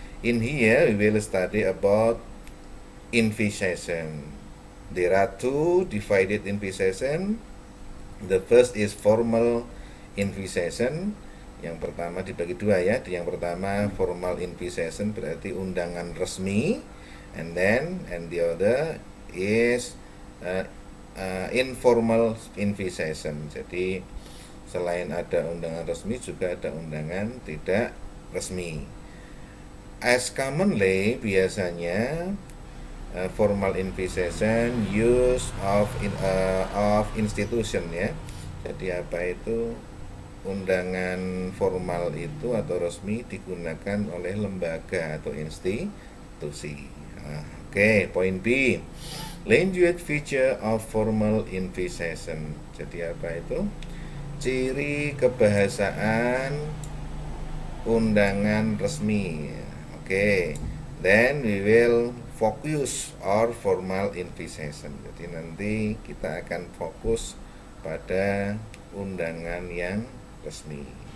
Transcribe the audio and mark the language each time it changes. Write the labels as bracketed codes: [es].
[en] In here we will study about invitation. There are two divided invitation. The first is formal invitation. [id] Yang pertama dibagi dua, ya. Yang pertama [en] formal invitation [id] berarti undangan resmi, [en] and the other is informal invitation. [id] Jadi selain ada undangan resmi juga ada undangan tidak resmi. [en] As commonly, biasanya formal invitation use of institution, ya. [id] Jadi apa itu, undangan formal itu atau resmi digunakan oleh lembaga atau institusi. [en] Oke, point B, language feature of formal invitation. [id] Jadi apa itu, ciri kebahasaan undangan resmi. [en] Oke, then we will focus or formal invitation. [id] Jadi nanti kita akan fokus pada undangan yang resmi.